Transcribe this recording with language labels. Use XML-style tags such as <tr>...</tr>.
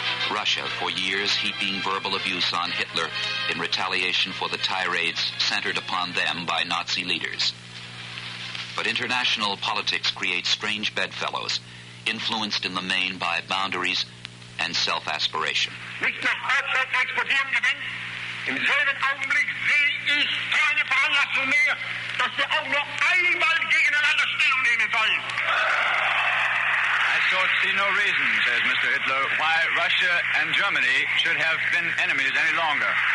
<en>Russia, for years heaping verbal abuse on Hitler in retaliation for the tirades centered upon them by Nazi leaders. But international politics creates strange bedfellows, influenced in the main by boundaries and self-aspiration.</en> <de>Nicht nach Deutschland exportieren gewinnen. Im selben Augenblick sehe ich keine Veranlassung mehr, dass wir auch noch einmal gegeneinander Stellung nehmen sollen.</de> <en>I see no reason, says Mr. Hitler, why Russia and Germany should have been enemies any longer.</en>